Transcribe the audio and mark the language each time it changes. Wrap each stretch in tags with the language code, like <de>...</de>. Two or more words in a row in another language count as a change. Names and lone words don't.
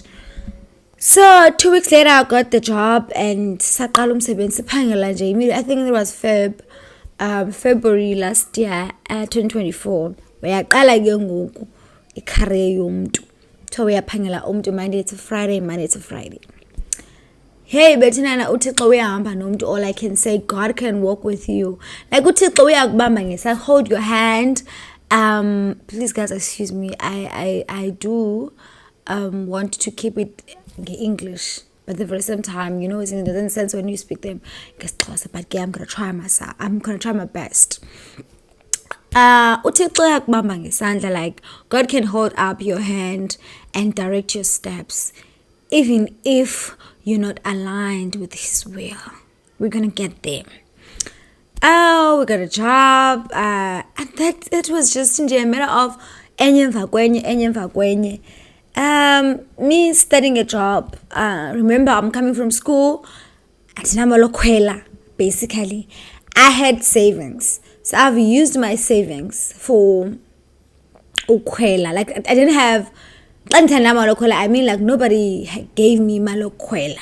<en>So 2 weeks later, I got the job, and I think it was February last year, 2024. Where I a career. So we are pangela Monday to Friday.</en> <xh>Hey, betinana uthixo uyahamba nomuntu.</xh> <en>All I can say, God can walk with you.</en> <xh>Like uthixo uyakubamba ngesandla,</xh> <en>hold your hand. Please guys, excuse me. I do want to keep it English, but at the very same time, it doesn't sense when you speak them. But I'm gonna try myself. I'm gonna try my best.</en> <xh>Uthixo uyakubamba ngesandla,</xh> <en>like God can hold up your hand and direct your steps, even if you're not aligned with His will. We're gonna get there. We got a job, and that was just in a matter of</en> <xh>enye emva kwenye.</xh> <en>Me starting a job. Remember, I'm coming from school. Basically, I had savings, so I've used my savings for ukwela. Like I didn't have. I mean, like nobody gave me malokwela.</en>